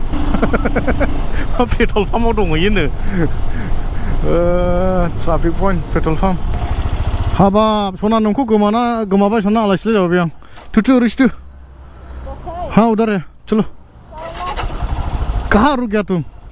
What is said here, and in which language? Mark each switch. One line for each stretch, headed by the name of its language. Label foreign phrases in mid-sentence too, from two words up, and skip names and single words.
Bodo: पेट्रल पाम्पआव दंहैयोनो
English: traffic point petrol pump
Bodo: हाबाब सना नोंखौ गोमाबाय सना आलाय सिलाय जाबाय आं थुथु ओरैसो
Hindi: हाँ उधर है चलो कहाँ रुक गया तुम